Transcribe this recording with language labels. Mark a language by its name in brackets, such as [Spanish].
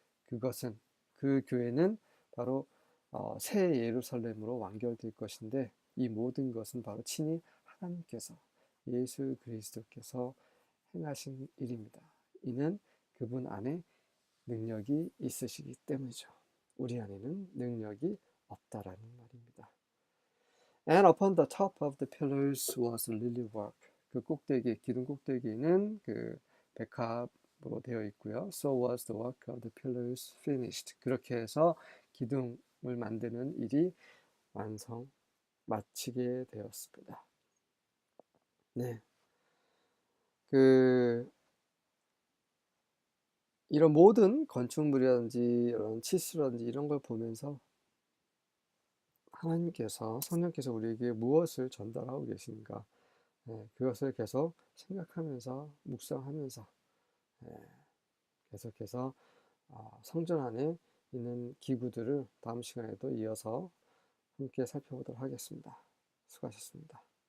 [Korean] 그것은 그 교회는 바로 새 예루살렘으로 완결될 것인데 이 모든 것은 바로 친히 하나님께서 예수 그리스도께서 행하신 일입니다. 이는 그분 안에 능력이 있으시기 때문이죠. 우리 안에는 능력이 없다라는 말입니다. [English] And upon the top of the pillars was lily work. [Korean] 그 꼭대기, 기둥 꼭대기는 그 백합으로 되어 있고요. [English] So was the work of the pillars finished. [Korean] 그렇게 해서 기둥을 만드는 일이 마치게 되었습니다. 네. 이런 모든 건축물이라든지 이런 치수라든지 이런 걸 보면서 하나님께서 성령께서 우리에게 무엇을 전달하고 계신가 그것을 계속 생각하면서 묵상하면서 계속해서 성전 안에 있는 기구들을 다음 시간에도 이어서 함께 살펴보도록 하겠습니다. 수고하셨습니다.